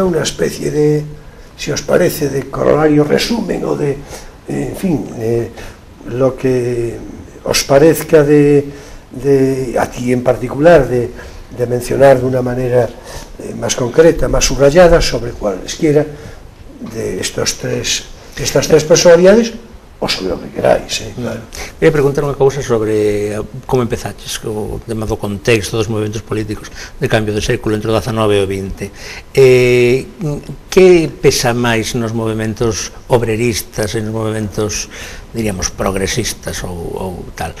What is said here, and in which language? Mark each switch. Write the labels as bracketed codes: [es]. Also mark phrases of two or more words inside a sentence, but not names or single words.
[es] una especie de, si os parece, de corolario resumen o de, en fin, lo que os parezca a ti en particular, de mencionar de una manera más concreta, más subrayada, sobre cualesquiera de estas tres personalidades, o sobre [gl] o que [es] queráis, claro. Voy a preguntar [gl] unha cousa sobre como empezaches, o tema do contexto dos movimentos políticos de cambio de século entre o XIX e o XX. Que pesa máis nos movimentos obreristas e nos movimentos, diríamos, progresistas ou tal?